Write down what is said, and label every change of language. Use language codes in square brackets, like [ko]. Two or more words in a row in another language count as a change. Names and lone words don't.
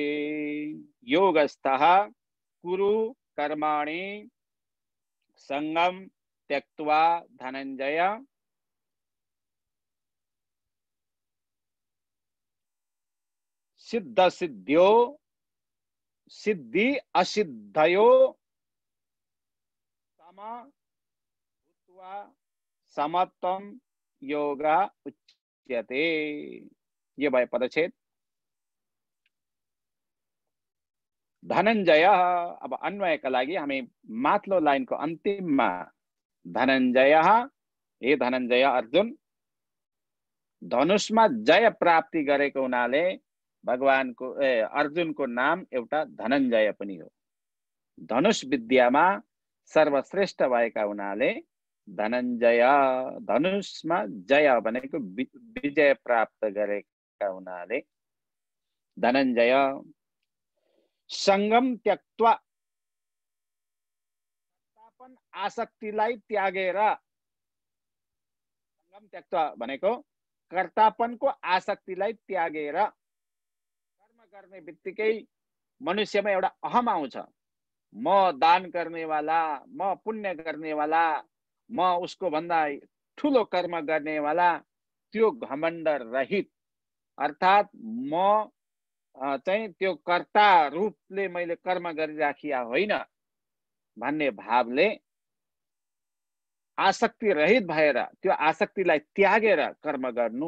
[sa] योगस्थः कुरु कर्माणि संगम त्यक्त्वा धनञ्जय, सिद्ध सिद्ध्यो सिद्धि असिद्धयो सम भूत्वा समत्वं योग उच्यते। [ne] ये भए पदच्छेद। धनञ्जय, अब अन्वयका लागि हामी माथिल्लो लाइनको अन्तिममा धनञ्जय, हे धनञ्जय अर्जुन, धनुषमा जय प्राप्ति गरेको हुनाले भगवानको अर्जुनको नाम एउटा धनञ्जय पनि हो। धनुष विद्यामा सर्वश्रेष्ठ भएका हुनाले धनञ्जय, धनुषमा जय भनेको विजय प्राप्त गरेका हुनाले धनञ्जय। [sa] सङ्गम त्यक्त्वा, [ne] कर्तापन आसक्तिलाई त्यागेर, [sa] सङ्गम त्यक्त्वा [ne] भनेको कर्तापनको आसक्तिलाई त्यागेर। कर्म गर्ने बित्तिकै मनुष्यमा एउटा अहम आउँछ, म दान गर्नेवाला, म पुण्य गर्नेवाला, म उसको भन्दा ठुलो कर्म गर्नेवाला, त्यो घमण्ड रहित, अर्थात् म चाहिँ त्यो कर्ता रूपले मैले कर्म गरिराखिया होइन भन्ने भावले आसक्ति रहित भएर त्यो आसक्तिलाई त्यागेर कर्म गर्नु।